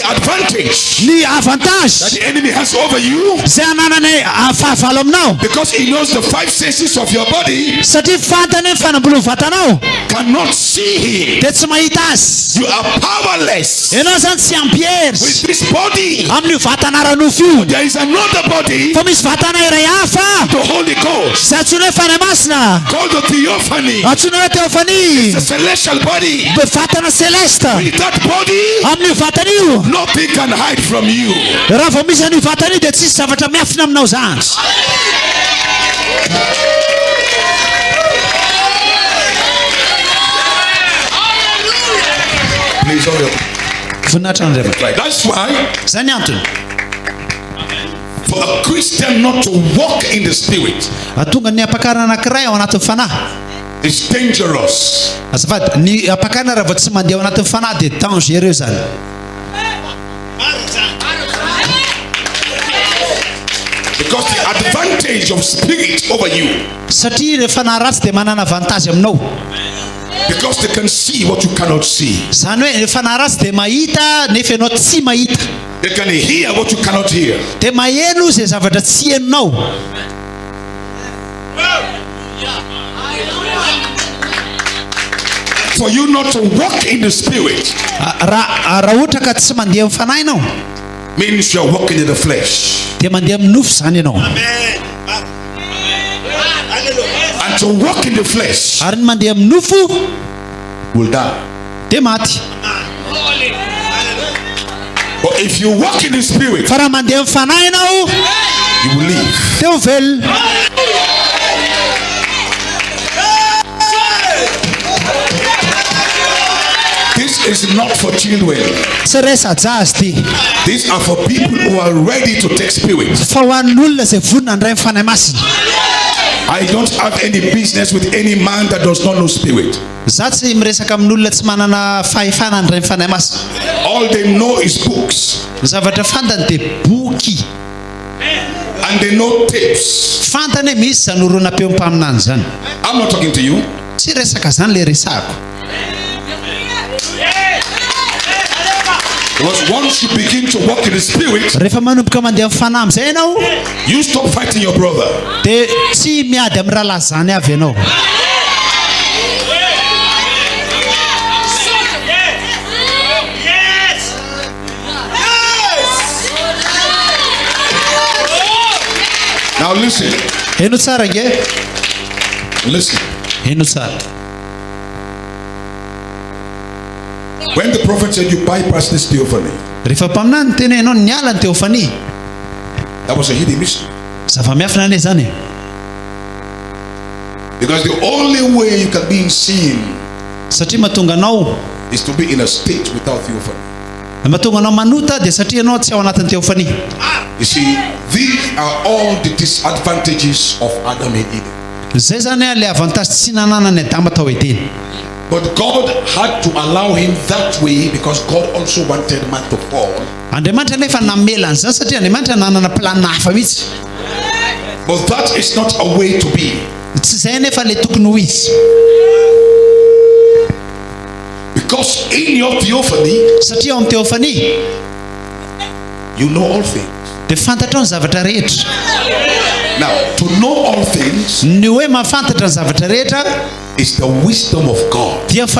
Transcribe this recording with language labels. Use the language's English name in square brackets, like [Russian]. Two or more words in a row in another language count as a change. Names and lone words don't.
[English] The advantage [Malagasy] Ny [English] that [Malagasy] avantage [English] the enemy has over you, [Malagasy] zay ananany fahavalo aminao. [English] because he knows the 5 senses of your body [Malagasy] Satria fantany ny fanambolo vatanao. [English] cannot see him. [Malagasy] Dia tsy mahita azy. [English] You are powerless [Malagasy] Ianao zany tsy ampy hery [English] with this body. [Malagasy] amin'io vatana ranofo io. [English] There is another body, [Malagasy] Fa misy vatana iray hafa [English] the Holy Ghost, [Malagasy] zay antsoina hoe fanahy masina. [English] called the theophany, [Malagasy] Antsoina hoe teofany. [English] the celestial body. [Malagasy] Vatana celeste. [English] With that body, [Malagasy] Amin'io vatana io. [English] nothing can hide from you. [Malagasy] Raha vao misy an'io vatana io dia tsisy zavatra miafina aminao zany. [English] Please hold up. [Malagasy] Voninahitra Andriamanitra. [English] Right. That's why [Malagasy] Zany antony. [English] for a Christian not to walk in the spirit [Malagasy] Atonga ny ampakarana anankiray ao anatin'ny fanahy. [English] is dangerous. [Malagasy] Azafady, ny ampakarana raha vao tsy mandeha ao anatin'ny fanahy dia dangereux zany. [English] Because the advantage of spirit over you, [Malagasy] Satria ilay fanahy ratsy dia manana avantage aminao. [English] because they can see what you cannot see. [Malagasy] Zany hoe ilay fanahy ratsy dia mahita nefa ianao tsy mahita. [English] They can hear what you cannot hear. [Malagasy] Dia maheno zay zavatra tsy henonao. [English] For you not to walk in the spirit [Malagasy] Raha ohatra ka tsy mandeha amin'ny fanahy ianao [English] means you are walking in the flesh. [Malagasy] dia mandeha amin'ny nofo zany ianao. [English] And to walk in the flesh [Malagasy] Ary ny mandeha amin'ny nofo [English] will die. [Malagasy] dia maty. [English] But if you walk in the spirit, [Malagasy] Fa raha mandeha amin'ny fanahy ianao [English] you will live. [Malagasy] dia ho velona. [English] This is not for children. [Malagasy] Tsy resa-jazy ty. [English] These are for people who are ready to take spirit. [Malagasy] Fa ho an'olona zay vonona handray amin'ny fanahy masina. [English] I don't have any business with any man that does not know spirit. [Malagasy] Za tsy miresaka amin'olona tsy manana fahefana handray amin'ny fanahy masina. [English] All they know is books. [Malagasy] Zavatra fantany dia boky. [English] And they know tapes. [Malagasy] Fantany hoe misy zany horonan-peom-paminany zany. [English] I'm not talking to you. [Malagasy] Tsy resaka zany le resako. [English] Because once you begin to walk in the spirit, [Malagasy] Rehefa manomboka mandeha amin'ny fanahy amin'izay ianao [English] you stop fighting your brother. [Malagasy] dia tsy miady amin'ny rahalahy zany avy ianao. [English] Now listen. [Malagasy] Heno tsara nge. [English] Listen. [Malagasy] Heno tsara. [English] When the prophet said you bypass this theophany, [Malagasy] Rehefa mpaminany tena ianao niala ny teofany. [English] that was a hidden mystery. [Malagasy] Zava-miafina ane zany. [English] Because the only way you can be in sin [Malagasy] Satria mahatonga anao [English] is to be in a state without theophany. [Malagasy] mahatonga anao manota dia satria ianao tsy ao anatin'ny teofany. [English] You see, these are all the disadvantages of Adam and Eden. [Malagasy] Zay zany le avantage tsy nananany Adama tao Edeny. [English] But God had to allow him that way because God also wanted man to fall. [Malagasy] Andriamanitra nefa namelany zany satria Andriamanitra nanana plan hafa mihitsy. [English] But that is not a way to be. Because in your theophany, you know all things. Now, to know all things is the wisdom of God.